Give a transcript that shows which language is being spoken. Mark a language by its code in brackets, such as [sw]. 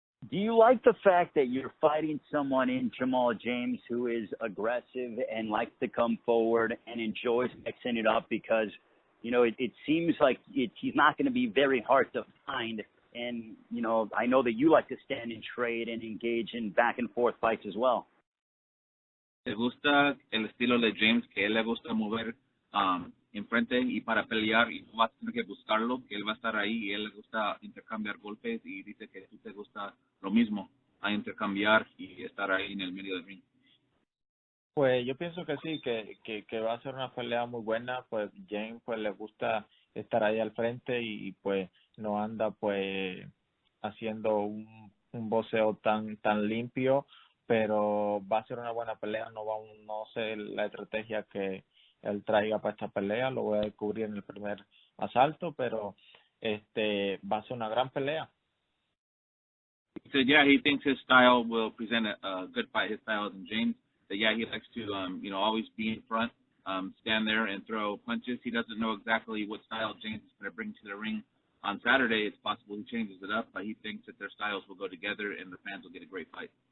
[en] Do you like the fact that you're fighting someone in Jamal James who is aggressive and likes to come forward and enjoys mixing it up? Because, it seems like he's not going to be very hard to find. And, I know that you like to stand and trade and engage in back and forth fights as well. [es] ¿Te gusta el estilo de James, que él le gusta mover enfrente y para pelear y no vas a tener que buscarlo, que él va a estar ahí y él le gusta intercambiar golpes y dice que tú te gusta lo mismo, a intercambiar y estar ahí en el medio del ring? Pues yo pienso que sí, que va a ser una pelea muy buena, pues James pues le gusta estar ahí al frente y pues no anda pues haciendo un boxeo tan limpio, pero va a ser una buena pelea, no sé la estrategia que él traiga para esta pelea, lo voy a descubrir en el primer asalto, pero va a ser una gran pelea. [en] He said, yeah, he thinks his style will present a good fight. His style isn't James. That yeah, he likes to always be in front, stand there and throw punches. He doesn't know exactly what style James is going to bring to the ring on Saturday. It's possible he changes it up, but he thinks that their styles will go together and the fans will get a great fight.